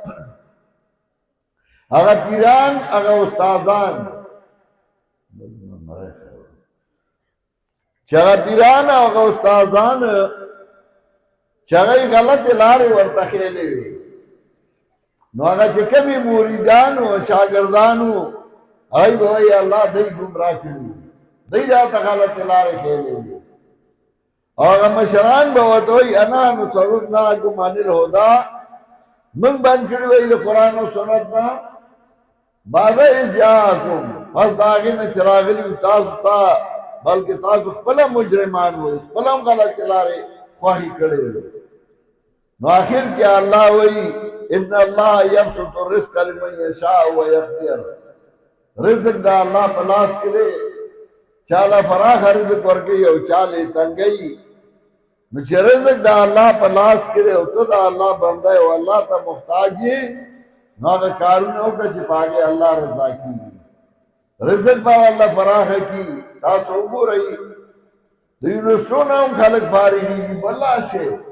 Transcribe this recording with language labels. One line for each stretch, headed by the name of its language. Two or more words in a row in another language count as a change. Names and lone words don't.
Pashto: هغه پیران هغه استادان چې هغه پیران او هغه استادان چې هغې غلطې لارې ورته ښیلې وي نو هغه چې کومې مریدانو او شاګردانو هغوی به وایي الله دوی ګمراه کړي دوی راته غلطې لارې ښیلې وي او هغه مشران به ورته وایي
Arabic: انا نصرفناکم عن الهدی
Pashto: موږ بند کړي وایي د قرآن او سنت نه
Arabic: بعد اذ جاءکم
Pashto: پس د هغې نه چې راغلي تاسو ته بلکې تاسو خپله مجرمان وئ خپله هم غلطې لارې خوښې کړې وې نو آخر کې الله وایي
Arabic: ان الله یبسط الرزق لمن یشاء ویقدر
Pashto: رزق د الله په لاس کې دی چاله فراخ رزق ورکوي او چاله تنګوي نو چې رزق د الله په لاس کې دی او ته د الله بنده او الله ته محتاج یې نو هغه کارونه وکړه چې په هغې الله رضا کېږي رزق به الله فراخه کړي تاسو وګورئ د یونیورسټو نه هم خلک فارغېږي بله شی